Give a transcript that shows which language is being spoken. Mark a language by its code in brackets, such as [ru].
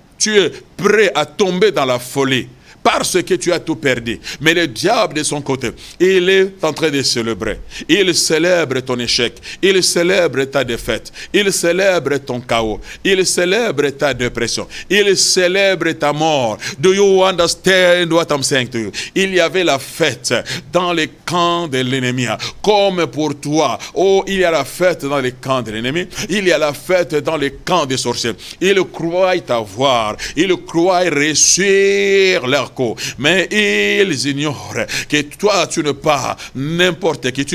[fr] Tu es prêt à tomber dans la folie parce que tu as tout perdu. Mais le diable de son côté, il est en train de célébrer. Il célèbre ton échec. Il célèbre ta défaite. Il célèbre ton chaos. Il célèbre ta dépression. Il célèbre ta mort. [en] Do you understand what I'm saying to you? [fr] Il y avait la fête dans les camps de l'ennemi. Comme pour toi. Oh, il y a la fête dans les camps de l'ennemi. Il y a la fête dans les camps des sorciers. Ils croient t'avoir. Ils croient réussir leur coup. Mais ils ignorent que toi, tu n'es pas n'importe qui.